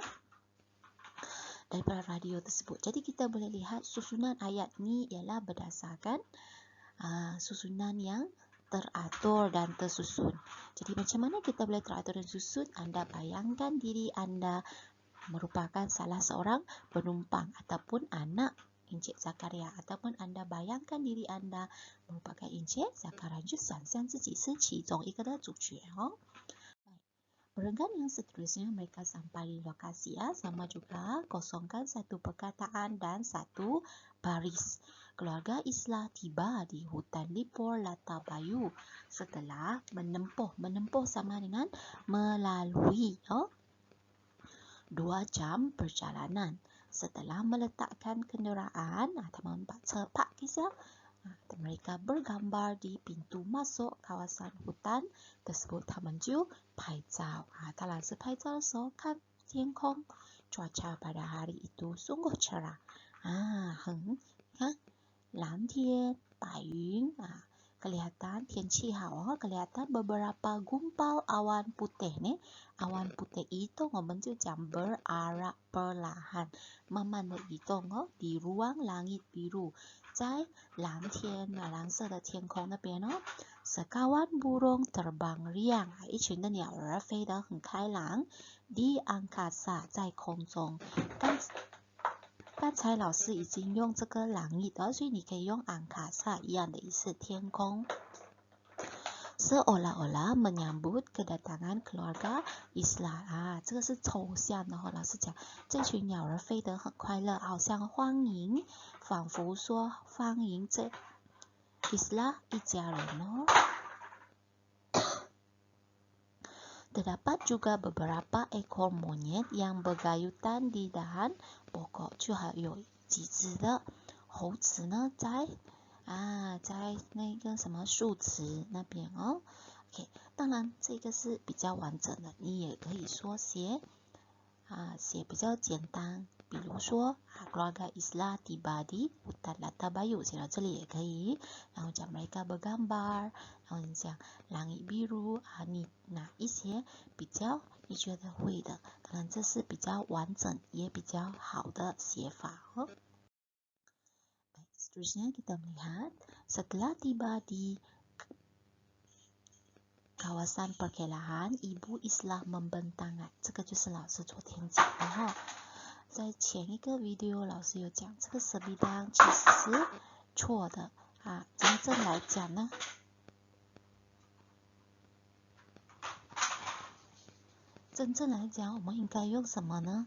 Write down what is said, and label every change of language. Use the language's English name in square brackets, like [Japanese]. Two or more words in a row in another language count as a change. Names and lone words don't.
[Malay] Daripada radio tersebut. Jadi kita boleh lihat susunan ayat ni ialah berdasarkan susunan yang teratur dan tersusun. Jadi macam mana kita boleh teratur dan susun? Anda bayangkan diri anda merupakan salah seorang penumpang ataupun anak Encik Zakaria, ataupun anda bayangkan diri anda merupakan Encik Zakaria， [Chinese] 就想象自己是其中一个的主角哦。 [Malay] Barengan yang seterusnya mereka sampai di lokasi ya, sama juga kosongkan satu perkataan dan satu baris. Keluarga Islah tiba di hutan Lipor Latabayu setelah menempuh sama dengan melalui 2 jam perjalanan. Setelah meletakkan kenderaan, teman Pak Cepak kisah, mereka bergambar di pintu masuk kawasan hutan tersebut. [Chinese] 他们就拍照。当然是拍照的时候看天空。 [Malay] cuaca pada hari itu sungguh cerah. [Chinese] 看蓝天白云 [Malay] kelihatan [Chinese] 天气好 [Malay] kelihatan beberapa gumpal awan putih nih. Awan putih itu [Chinese] 我们就讲 [Malay] berarak perlahan [Chinese] 慢慢的移动 [Malay] di ruang langit biru， [Chinese] 在蓝色的天空那边 [Malay] sekawan burung terbang riang， [Chinese] 一群的鸟儿飞得很开朗。 [Malay] di angkasa [Chinese] 在空中。刚才老师已经用这个langit， 所以你可以用 angkasa 一样的意思，天空。 [Malay] seolah-olah menyambut kedatangan keluarga Islah。 [Chinese] 这个是抽象的老师讲这群鸟儿飞得很快乐，好像欢迎，仿佛说欢迎这Islah 一家人 [Malay] Terdapat juga beberapa ekor monyet yang bergayutan di dahan pokok. [Chinese] 就还有几只的猴子呢，在那个什么树枝那边哦。OK， 当然这个是比较完整的，你也可以说写比较简单，比如说 [Malay] keluarga Islah tiba di hutan Latabayu， [Chinese] 写到这里也可以。然后讲 [Malay] mereka bergambar， [Chinese] 然后你讲 [Malay] langit biru， [Chinese] 哪一些比较你觉得会的，当然这是比较完整也比较好的写法哦。 [Malay] Seterusnya kita melihat setelah tiba di kawasan perkelahan, Ibu Islah membentangkan， [Chinese] 这个就是老师昨天讲的哈。在前一个 video 老师有讲，这个 sebidang 其实是错的真正来讲呢，我们应该用什么呢？